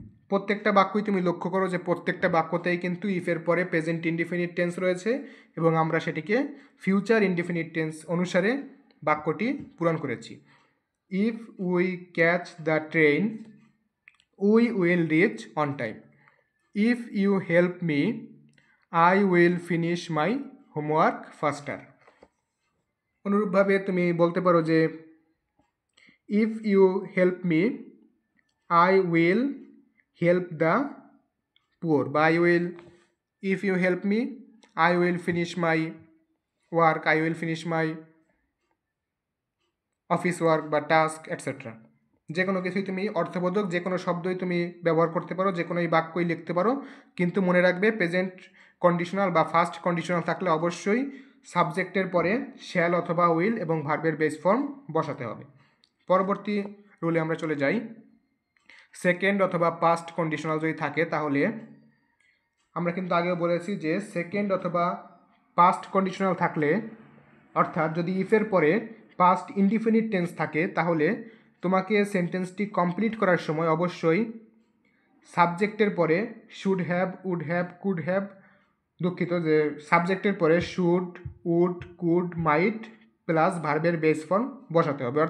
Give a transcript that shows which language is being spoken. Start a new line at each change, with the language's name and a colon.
Bangla: প্রত্যেকটা বাক্যই তুমি লক্ষ্য করো যে প্রত্যেকটা বাক্যতেই কিন্তু ইফের পরে প্রেজেন্ট ইনডিফিনিট টেন্স রয়েছে এবং আমরা সেটিকে ফিউচার ইনডিফিনিট টেন্স অনুসারে বাক্যটি পূরণ করেছি।
English: If we catch the train we will reach on time. If you help me I will finish my homework faster.
Bangla: অনুরূপভাবে তুমি বলতে পারো যে
English: If you help me I will help the poor, বা I will, if you help me I will finish my work, I will finish my office work বা task etcetera.
Bangla: যে কোনো কিছুই তুমি অর্থবোধক যে কোনো শব্দই তুমি ব্যবহার করতে পারো, যে কোনো এই বাক্যই লিখতে পারো, কিন্তু মনে রাখবে প্রেজেন্ট কন্ডিশনাল বা ফার্স্ট কন্ডিশনাল থাকলে অবশ্যই সাবজেক্টের পরে শ্যাল অথবা উইল এবং ভার্বের বেস ফর্ম বসাতে হবে। পরবর্তী রুলে আমরা চলে যাই। সেকেন্ড অথবা পাস্ট কন্ডিশনাল যদি থাকে তাহলে আমরা কিন্তু আগেও বলেছি যে সেকেন্ড অথবা পাস্ট কন্ডিশনাল থাকলে, অর্থাৎ যদি ইফের পরে পাস্ট ইনডিফিনিট টেন্স থাকে তাহলে তোমাকে সেন্টেন্সটি কমপ্লিট করার সময় অবশ্যই সাবজেক্টের পরে should have, would have, could have, দুঃখিত, যে সাবজেক্টের পরে should, would, could, mite plus ভার্বের বেস ফর্ম বসাতে হবে।